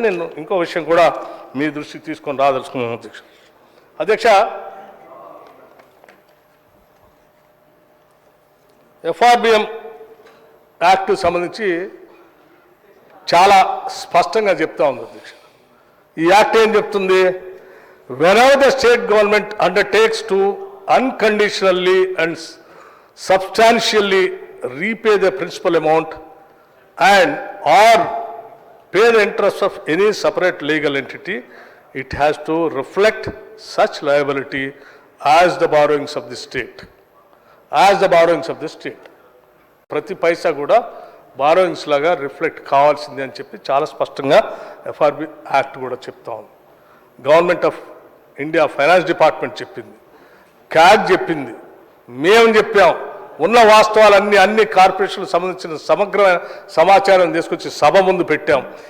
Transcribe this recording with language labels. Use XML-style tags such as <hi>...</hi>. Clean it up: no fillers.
<te>నేను ఇంకో విషయం కూడా మీ దృష్టికి తీసుకొని రాదలుచుకున్నాను అధ్యక్ష. అధ్యక్ష, ఎఫ్ఆర్బిఎం యాక్ట్ సంబంధించి చాలా స్పష్టంగా చెప్తా ఉంది అధ్యక్ష. ఈ యాక్ట్ ఏం చెప్తుంది?</te> <en>whenever the state government undertakes to unconditionally and substantially repay the principal amount and or pay the interest of any separate legal entity, it has to reflect such liability as the borrowings of the state. As the borrowings of the state.</en> <te>ప్రతి పైసా కూడా borrowings లాగా reflect కావాల్సిందే అని చెప్పి చాలా స్పష్టంగా FRB act కూడా చెప్తా ఉంది. Government of India finance department చెప్పింది, క్యాగ్ చెప్పింది, మేము చెప్పాం. ఉన్న వాస్తవాలన్నీ అన్ని కార్పొరేషన్లకు సంబంధించిన సమగ్రమైన సమాచారం తీసుకొచ్చి సభ ముందు పెట్టాం.</te>